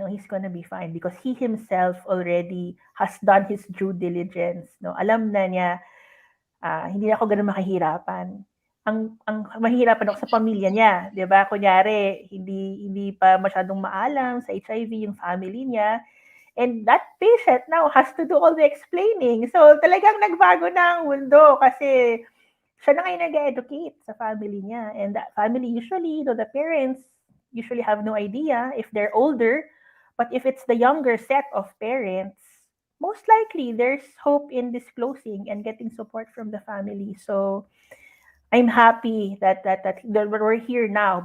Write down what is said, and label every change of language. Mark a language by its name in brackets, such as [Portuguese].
[English] No, he's gonna be fine because he himself already has done his due diligence. [Filipino] No, alam na niya hindi na ako ganun makahirapan. Ang mahihirapan ako sa pamilya niya, 'di ba? Kunyari, hindi pa masyadong maalam sa HIV yung family niya. [English] And that patient now has to do all the explaining. [Filipino] So talagang nagbago na ang mundo kasi siya na ngayon nag-educate sa family niya. [English] And that family usually, the parents usually have no idea if they're older. But if it's the younger set of parents, most likely there's hope in disclosing and getting support from the family. So I'm happy that we're here now.